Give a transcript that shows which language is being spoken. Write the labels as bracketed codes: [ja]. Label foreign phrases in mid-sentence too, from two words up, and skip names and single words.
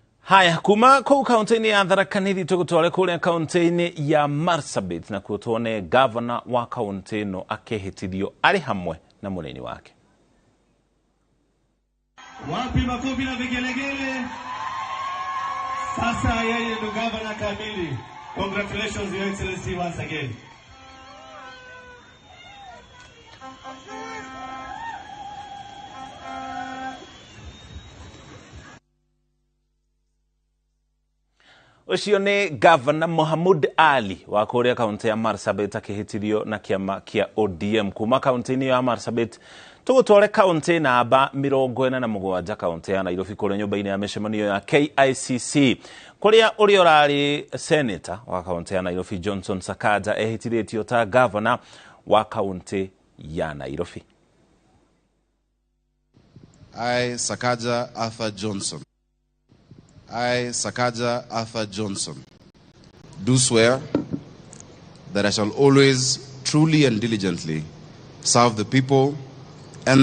[sw] Haya, [ki] kuma kou kaunti-ini ya Tharaka Nithi tugutware kuria kaunti-ini ya Marsabit na kuo tuone governor wa kaunti ino akehĩtithio ari hamwe na munini wake. [sw] Wapi makofi na vigelegele? Sasa yeye ndo governor kamili. [en] Congratulations, Your Excellency, once again. [ki] Ucio ni Governor Mohamud Ali wa kuria kaunti ya Marsabit akihĩtithio na kiama kia ODM kuma kaunti-ini ya Marsabit. Tugutware kaunti namba 47 kaunti ya Nairobi kuria nyumba-ini ya micemanio ya KICC kuria uri urari senator wa kaunti ya Nairobi Johnson Sakaja ehĩtithĩtio ta governor wa kaunti ya Nairobi. [en] I, Sakaja Arthur Johnson. I, Sakaja Arthur Johnson, do swear that I shall always truly and diligently serve the people and